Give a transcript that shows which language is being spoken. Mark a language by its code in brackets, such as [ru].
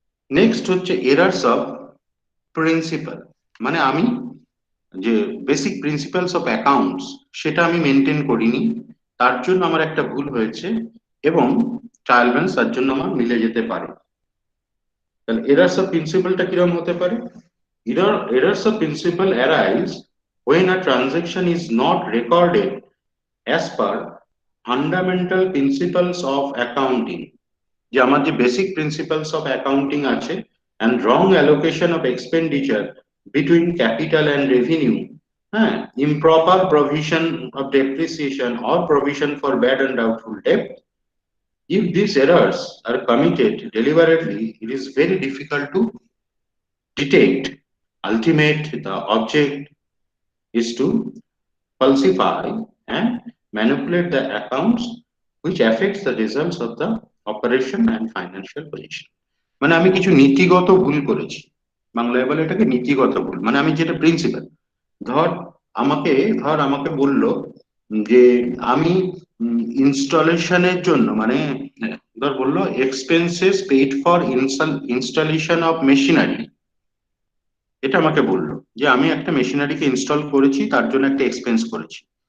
[bn] Next হচ্ছে errors of principal, মানে আমি যে বেসিক প্রিন্সিপালস অফ অ্যাকাউন্টস সেটা আমি মেনটেন করিনি, তার জন্য আমার একটা ভুল হয়েছে এবং ট্রায়াল ব্যালেন্স তার জন্য আমার মিলে যেতে পারে। তাহলে এরার্স অফ প্রিন্সিপালটা কিরকম হতে পারে? [en] errors of principle arise when a transaction is not recorded as per fundamental principles of accounting, [bn] যে আমার যে বেসিক প্রিন্সিপালস অফ অ্যাকাউন্টিং আছে, [en] and wrong allocation of expenditure between capital and revenue, হ্যাঁ, improper provision of depreciation or provision for bad and doubtful debt. If these errors are committed deliberately, it is very difficult to detect. Ultimate, the object is to falsify and manipulate the accounts which affects the results of the operation and financial position. [bn] মানে আমি কিছু নীতিগত ভুল করেছি, বাংলায় বলে এটাকে নীতিগত ভুল, মানে আমি যেটা প্রিন্সিপাল, ধর আমাকে বললো যে আমি ইনস্টলেশনের জন্য, মানে ধর বললো expenses paid for installation of machinery, এটা আমাকে বললো যে আমি একটা মেশিনারিকে ইনস্টল করেছি তার জন্য একটা এক্সপেন্স করেছি।